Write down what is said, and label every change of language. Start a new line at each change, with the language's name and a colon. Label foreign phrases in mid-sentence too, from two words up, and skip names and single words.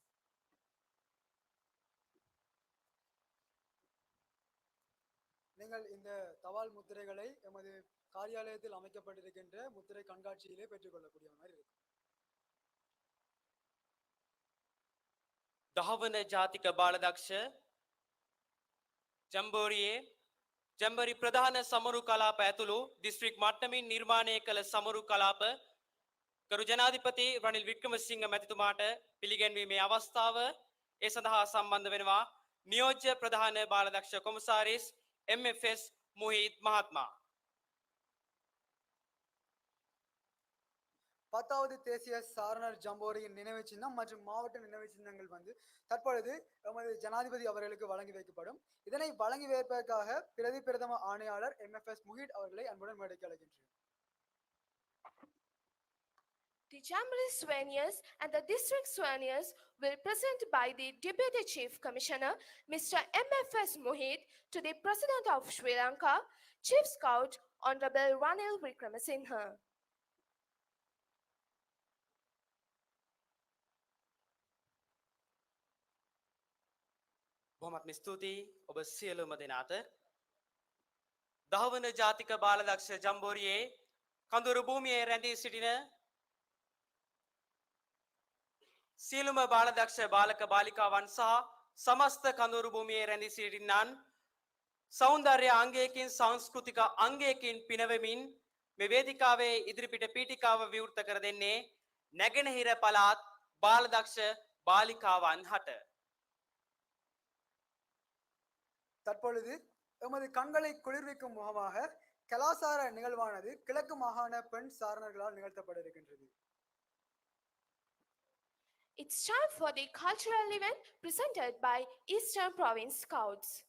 Tamil: நீங்கள் இந்த தபால் முத்திரைகளை எமது காரியாலயத்தில் அமைக்கப்பட்டிருக்கின்ற முத்திரை கண்காட்சியிலே பெற்றுக்கொள்ளக்கூடிய மாதிரி இருக்கும்.
Sinhala: දහවන ජාතික බාලදක්ෂ ජම්බෝරියේ ජැම්බරි ප්‍රධාන සමරු කලාප ඇතුළු දිස්ත්‍රික් මට්ටමින් නිර්මාණය කළ සමරු කලාප කරු ජනාධිපති රනිල් වික්‍රමසිංහ මැතිතුමාට පිළිගැන්වීමේ අවස්ථාව ඒ සඳහා සම්බන්ධ වෙනවා නියෝජ්‍ය ප්‍රධාන බාලදක්ෂ කොමසාරිස් MFS මුහිත් මහත්මයා.
Tamil: 10வது தேசிய சாரணர் ஜம்போரியின் நினைவு சின்னம் மற்றும் மாவட்ட நினைவு சின்னங்கள் தற்பொழுது எமது ஜனாதிபதி அவர்களுக்கு வழங்கி வைக்கப்படும். இதனை வழங்கி வைப்பதற்காக பிரதி பிரதம ஆணையாளர் MFS முஹித் அவர்களை அன்புடன் மேடைக்கு அழைக்கின்றேன்.
English: The Jamboree souvenirs and the district souvenirs will be presented by the Deputy Chief Commissioner, Mr. MFS Mohit, to the President of Sri Lanka, Chief Scout, Honorable Ranil Wickramasinghe.
Sinhala: බොහොමත්ම ස්තුතියි ඔබ සියලුම දෙනාට. දහවන ජාතික බාලදක්ෂ ජම්බෝරියේ කඳුරු භූමියේ රැඳී සිටින සියලුම බාලදක්ෂ බාලක බාලිකාවන් සහ සමස්ත කඳුරු භූමියේ රැඳී සිටින්නන් සෞන්දර්ය අංගයකින් සංස්කෘතික අංගයකින් පිනවමින් මේ වේදිකාවේ ඉදිරිපිට පීඨිකාව විවෘත කර දෙන්නේ නැගෙනහිර පළාත් බාලදක්ෂ බාලිකාවන් හට
Tamil: தற்பொழுது எமது கண்களை குளிர்விக்கும் முகமாக கலாசார நிகழ்வானது கிழக்கு மாகாண பெண் சாரணர்களால் நிகழ்த்தப்பட இருக்கின்றது.
English: It's time for the cultural event presented by Eastern Province Scouts.